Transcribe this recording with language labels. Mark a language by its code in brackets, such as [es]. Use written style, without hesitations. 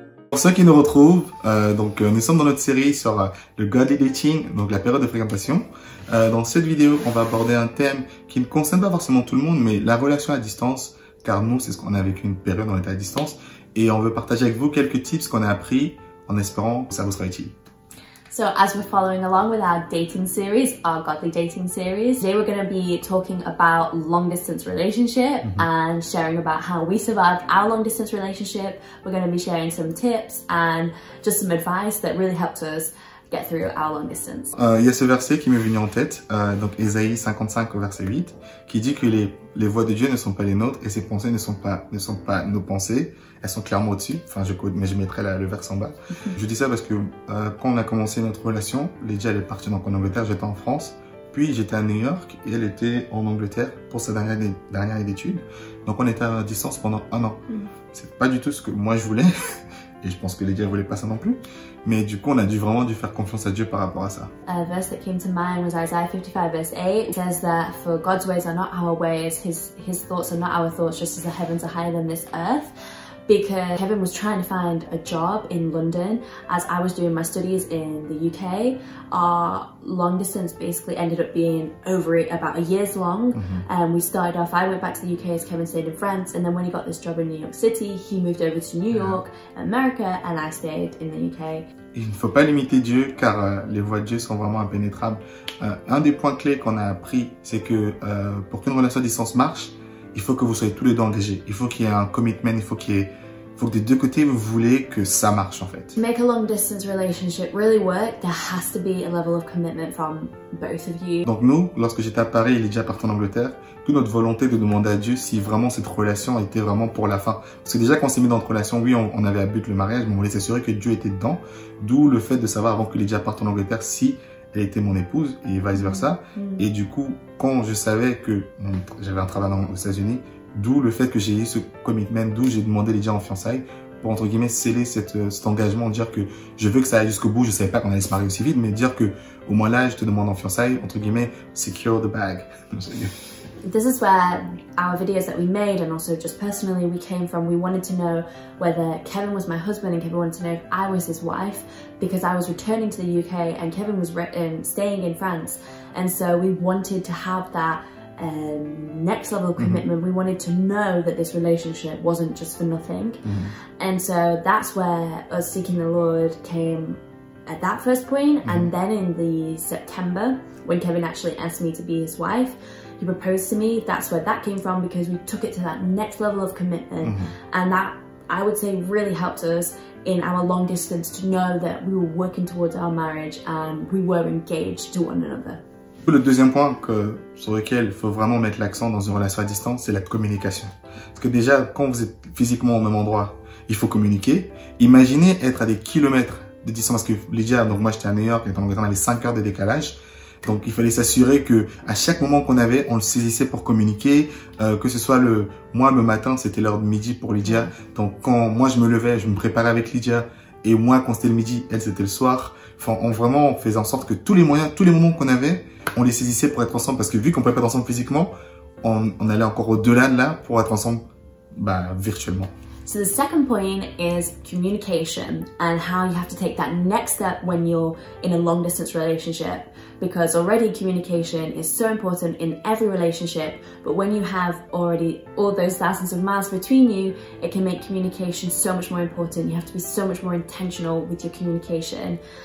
[fr] Pour ceux qui nous retrouvent, nous sommes dans notre série sur le godly dating, donc la période de fréquentation. Dans cette vidéo, on va aborder un thème qui ne concerne pas forcément tout le monde, mais la relation à distance, car nous, c'est ce qu'on a vécu une période où on était à distance, et on veut partager avec vous quelques tips qu'on a appris en espérant que ça vous sera utile. [en] So as we're following along with our dating series, our godly dating series, today we're going to be talking about long distance relationship and sharing about how we survived our long distance relationship. We're going to be sharing some tips and just some advice that really helped us get through our long distance. [fr] Il y a ce verset qui m'est venu en tête, donc Ésaïe 55 au verset 8, qui dit que les voies de Dieu ne sont pas les nôtres et ses pensées ne sont pas nos pensées. Elles sont clairement au-dessus. Enfin, mais je mettrai le verset en bas. Je dis ça parce que quand on a commencé notre relation, Lydia elle est partie donc en Angleterre, j'étais en France, puis j'étais à New York et elle était en Angleterre pour sa dernière année d'études. Donc on était à distance pendant 1 an. C'est pas du tout ce que moi je voulais. Et je pense que Lydia ne voulait pas ça non plus. Mais du coup, on a vraiment dû faire confiance à Dieu par rapport à ça. [en] A verse that came to mind was Isaiah 55 verse 8. It says that for God's ways are not our ways, His thoughts are not our thoughts, just as the heavens are higher than this earth. Because Kevin was trying to find a job in London as I was doing my studies in the UK. Our long distance basically ended up being about a year's long. And we started off, I went back to the UK as Kevin stayed in France, and then when he got this job in New York City, he moved over to New York, America, and I stayed in the UK. [fr] Il ne faut pas limiter Dieu car les voies de Dieu sont vraiment impénétrables. Un des points clés qu'on a appris, c'est que pour qu'une relation à distance marche, il faut que vous soyez tous les deux engagés. Il faut qu'il y ait un commitment, il faut que des deux côtés vous voulez que ça marche en fait. [en] To make a long distance relationship really work, there has to be a level of commitment from both of you. [fr] Donc nous, lorsque j'étais à Paris et Lydia partait en Angleterre, toute notre volonté de demander à Dieu si vraiment cette relation était vraiment pour la fin. Parce que déjà quand on s'est mis dans notre relation, oui, on avait à but le mariage, mais on voulait s'assurer que Dieu était dedans. D'où le fait de savoir avant que Lydia parte en Angleterre si elle était mon épouse et vice versa. Et du coup, quand je savais que j'avais un travail aux États-Unis, d'où le fait que j'ai eu ce commitment, d'où j'ai demandé Lydia en fiançailles pour entre guillemets sceller cet engagement, dire que je veux que ça aille jusqu'au bout. Je savais pas qu'on allait se marier aussi vite, mais dire que au moins là, je te demande en fiançailles, entre guillemets, [en] secure the bag. This is where our videos that we made and also just personally we came from. We wanted to know whether Kevin was my husband and Kevin wanted to know if I was his wife, because I was returning to the UK and Kevin was staying in France, and so we wanted to have that next level of commitment. We wanted to know that this relationship wasn't just for nothing. And so that's where us seeking the Lord came at that first point. And then in the September, when Kevin actually asked me to be his wife, he proposed to me. That's where that came from, because we took it to that next level of commitment. And that, I would say, really helped us in our long distance to know that we were working towards our marriage and we were engaged to one another. [fr] Le deuxième point sur lequel il faut vraiment mettre l'accent dans une relation à distance, c'est la communication. Parce que déjà, quand vous êtes physiquement au même endroit, il faut communiquer. Imaginez être à des kilomètres de distance, parce que Lydia, donc moi j'étais à New York, et en Angleterre on avait 5 heures de décalage. Donc il fallait s'assurer que à chaque moment qu'on avait, on le saisissait pour communiquer, que ce soit moi le matin, c'était l'heure de midi pour Lydia. Donc quand moi je me levais, je me préparais avec Lydia, et moi quand c'était le midi, elle c'était le soir. Enfin, on faisait en sorte que tous les moments qu'on avait, on les saisissait pour être ensemble, parce que vu qu'on pouvait pas être ensemble physiquement, on allait encore au-delà de là pour être ensemble virtuellement. [en] So the second point is communication and how you have to take that next step when you're in a long distance relationship, because already communication is so important in every relationship, but when you have already all those thousands of miles between you, it can make communication so much more important. You have to be so much more intentional with your communication.